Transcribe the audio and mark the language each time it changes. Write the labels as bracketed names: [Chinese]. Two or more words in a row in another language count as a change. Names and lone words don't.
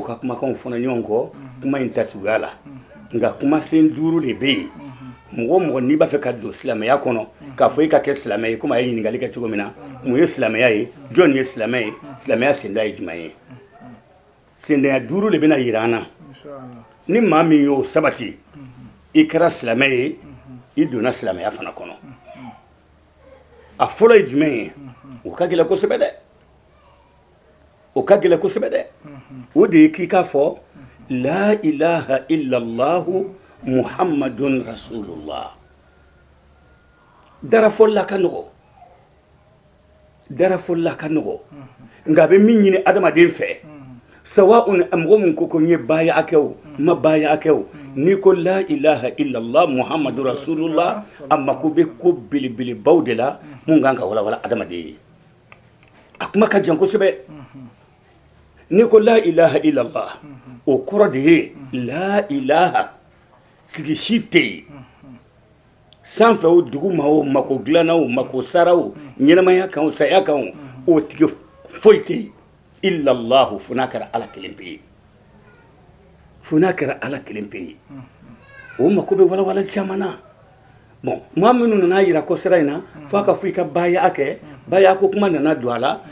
[Bambara] ka kumakanw fɔn ɲɔgɔn kɔ kuma in tacogoya la nka kumasen duuru de bɛ yen mɔgɔ o mɔgɔ n'i b'a fɛ ka don silamɛya kɔnɔ k'a fɔ i ka kɛ silamɛ ye komi a ye ɲininkali kɛ cogo min na mun ye silamɛya ye jɔn ye silamɛ ye silamɛya senda ye jumɛn ye sendanya duuru de bɛna yira an na ni maa min y'o sabati i kɛra silamɛ ye i donna silamɛya fana kɔnɔ a fɔlɔ ye jumɛn ye o ka gɛlɛn kosɛbɛ dɛ o ka gɛlɛn kosɛbɛ dɛ o de ye k'i k'a fɔ la [Arabic] إله إلا الله محمد رسول الله [Bambara] darafɔlila ka nɔgɔ darafɔlila ka nɔgɔ nka a bɛ min ɲini adamaden fɛ sawa'un mɔgɔ min ko n ye baaya kɛ o ma baaya kɛ o n'i ko [Arabic] لا إله إلا الله محمد رسول الله [Bambara] a mako bɛ ko belebelebaw de la mun kan ka walawala adamaden ye a kuma ka jan kosɛbɛ n'i ko [Arabic] لا إله إلا الله [Bambara] o kɔrɔ de ye [Arabic] لا إله [Bambara] sigi si tɛ yen sanfɛ o duguma o mako dilanna o mako sara o ɲɛnamaya kan o saya kan o tigi foyi tɛ yen illallahu fo n'a kɛra ala kelen pe ye fo n'a kɛra ala kelen pe ye o mako bɛ walawala caman na bon maa minnu nana yira kɔsira in na fo a ka fɔ i ka baaya kɛ baaya ko kuma nana don a la